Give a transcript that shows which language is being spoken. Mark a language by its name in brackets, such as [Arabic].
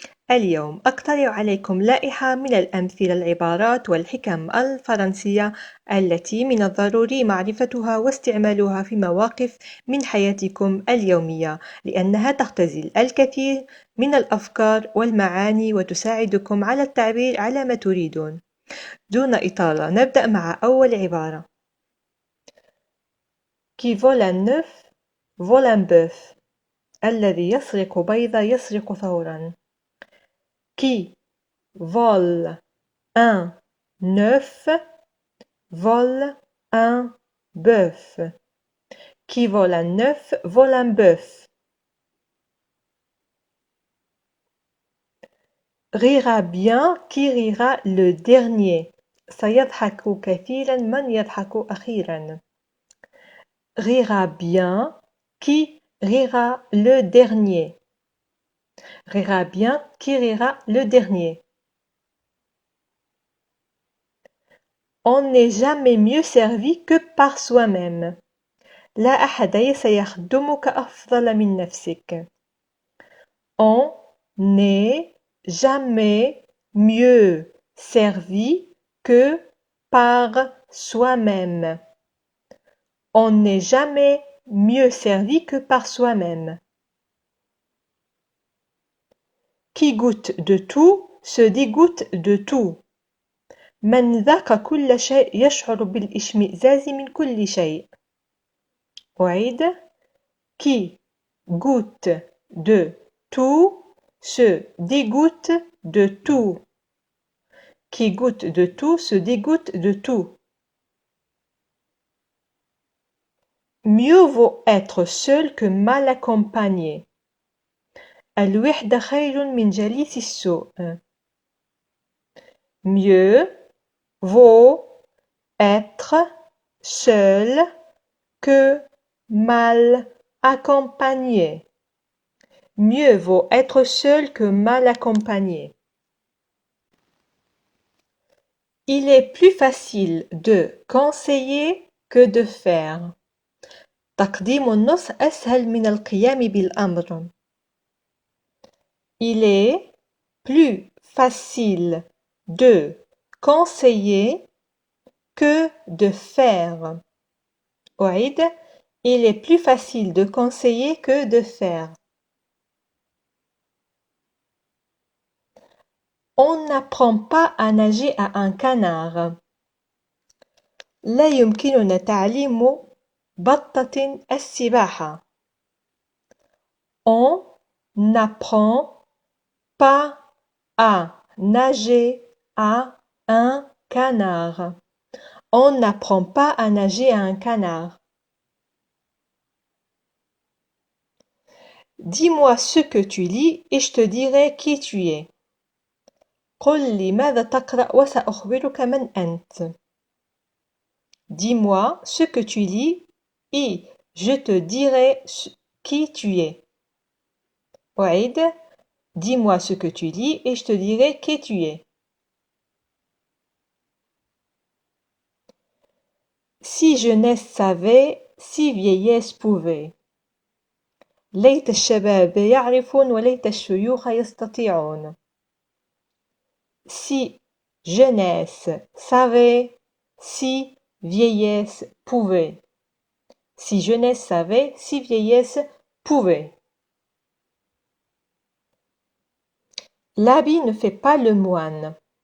[Arabic] اليوم أقترح عليكم لائحة من الأمثلة، العبارات والحكم الفرنسية التي من الضروري معرفتها واستعمالها في مواقف من حياتكم اليومية، لأنها تختزل الكثير من الأفكار والمعاني وتساعدكم على التعبير على ما تريدون. دون إطالة نبدأ مع أول عبارة. [French] Qui vole un œuf vole un bœuf. [Arabic] الذي يسرق بيضة يسرق ثورا. [French] Qui vole un œuf vole un bœuf. Qui vole un œuf vole un bœuf. Rira bien qui rira le dernier. [Arabic] سيضحك كثيرا من يضحك أخيرا. [French] Rira bien qui rira le dernier. Rira bien qui rira le dernier. On n'est jamais mieux servi que par soi-même. [Arabic] لا أحد سيخدمك أفضل من نفسك. [French] On n'est jamais mieux servi que par soi-même. On n'est jamais mieux servi que par soi-même. Qui goûte de tout se dégoûte de tout. [Arabic] من ذاق كل شيء يشعر بالاشمئزاز من كل شيء. أعيد. [French] Qui goûte de tout se dégoûte de tout. Qui goûte de tout se dégoûte de tout. Mieux vaut être seul que mal accompagné. [Arabic] الوحدة خير من جليس السوء. [French] Mieux vaut être seul que mal accompagné. Mieux vaut être seul que mal accompagné. Il est plus facile de conseiller que de faire. [Arabic] تقديم النصح أسهل من القيام بالأمر. [French] Il est plus facile de conseiller que de faire. [Arabic] أعيد. [French] Il est plus facile de conseiller que de faire. On n'apprend pas à nager à un canard. [Arabic] لا يمكننا تعليم بطة السباحة. [French] On n'apprend pas à nager à un canard. On n'apprend pas à nager à un canard. Dis-moi ce que tu lis et je te dirai qui tu es. [Arabic] قل لي ماذا تقرأ وسأخبرك من أنت. [French] Dis-moi ce que tu lis et je te dirai qui tu es. [Arabic] أعيد. [French] Dis-moi ce que tu lis et je te dirai qui tu es. Si jeunesse savait, si vieillesse pouvait. [Arabic] ليت الشباب يعرفون وليت الشيوخ يستطيعون. [French] Si jeunesse savait, si vieillesse pouvait. Si jeunesse savait, si vieillesse pouvait. L'habit ne fait pas le moine.